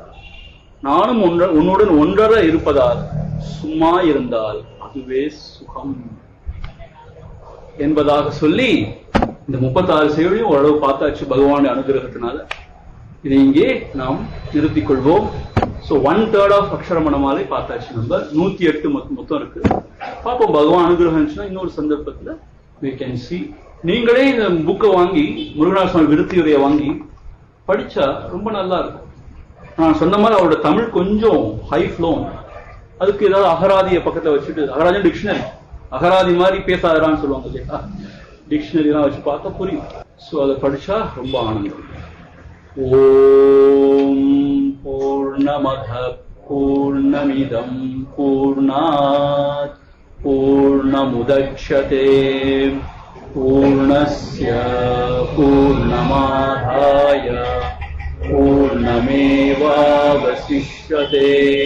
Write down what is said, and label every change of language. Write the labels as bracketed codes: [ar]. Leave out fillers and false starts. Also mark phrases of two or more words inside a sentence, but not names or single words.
[ta] நானும் உன்னுடன் ஒன்றர இருப்பதால் சும்மா இருந்தால் அதுவே சுகம் என்பதாக சொல்லி இந்த 36 செய்தியும் ஓரளவு பார்த்தாச்சு பகவானுடைய அனுகிரகத்தினால. இதை இங்கே நாம் நிறுத்திக் கொள்வோம். ஸோ 1/3 ஆஃப் அக்ஷரமணமாலை பார்த்தாச்சு. நம்பர் 108 மொத்தம் இருக்கு. பார்ப்போம், பகவான் அனுகிரகம் இருந்துச்சுன்னா இன்னொரு சந்தர்ப்பத்தில் [en] we can see. [ta] நீங்களே இந்த புக்கை வாங்கி முருகநாத சுவாமி விருத்தியுரையை வாங்கி படிச்சா ரொம்ப நல்லா இருக்கும். நான் சொன்ன மாதிரி அவரோட தமிழ் கொஞ்சம் [en] high flow. [ta] அதுக்கு ஏதாவது அகராதியை பக்கத்தில் வச்சுட்டு, அகராதி டிக்ஷனரி, அகராதி மாதிரி பேசாதான்னு சொல்லுவாங்க இல்லையா, டிக்ஷனரிலாம் வச்சு பார்த்தா புரியும். ஸோ அதை படிச்சா ரொம்ப ஆனந்தம். [sa] ॐ पूर्णमदः पूर्णमिदं पूर्णात् पूर्णमुदच्यते पूर्णस्य पूर्णमादाय पूर्णमेवावशिष्यते.